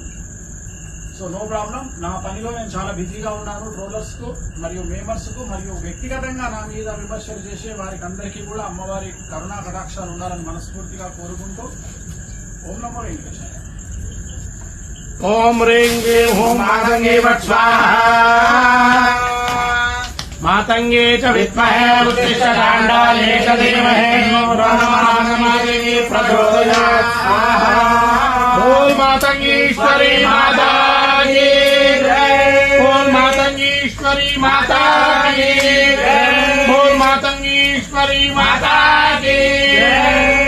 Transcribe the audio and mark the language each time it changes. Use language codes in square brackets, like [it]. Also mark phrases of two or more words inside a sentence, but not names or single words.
[en] so no problem. [te] నా పనిలో నేను చాలా బిజీగా ఉన్నాను. ట్రోలర్స్ కు మరియు మేమర్స్ కు మరియు వ్యక్తిగతంగా నా మీద విమర్శలు చేసే వారికి అందరికీ కూడా అమ్మవారి కరుణా కటాక్షాలు ఉండాలని మనస్ఫూర్తిగా కోరుకుంటూ [sa] ఓం నమో వెంకటేశాయ. ओम ह्रीं क्लीं हूं मातंगे वट स्वाहा मातंगे च विद्महे उत्तिष्ठकाण्डाले च धीमहि ब्रह्मणागमादेवी प्रचोदयात् स्वाहा [hi] बोल मातंगीश्वरी माता की जय बोल मातंगीश्वरी माता की जय बोल मातंगीश्वरी माता की जय।